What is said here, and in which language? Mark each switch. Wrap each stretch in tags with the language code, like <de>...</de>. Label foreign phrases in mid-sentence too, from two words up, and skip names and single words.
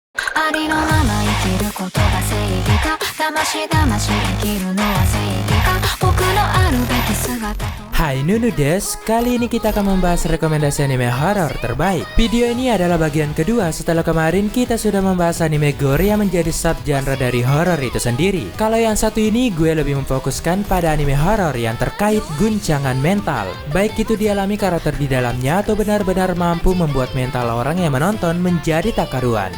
<ja>ありのまま生きることが正義か、だましだまし生きるのは正義か、僕のあるべき姿と。</ja> <id>Hai Nunu Des, kali ini kita akan membahas rekomendasi anime horor terbaik. Video ini adalah bagian kedua setelah kemarin kita sudah membahas anime gore yang menjadi subgenre dari horor itu sendiri. Kalau yang satu ini gue lebih memfokuskan pada anime horor yang terkait guncangan mental, baik itu dialami karakter di dalamnya atau benar-benar mampu membuat mental orang yang menonton menjadi tak karuan.</id>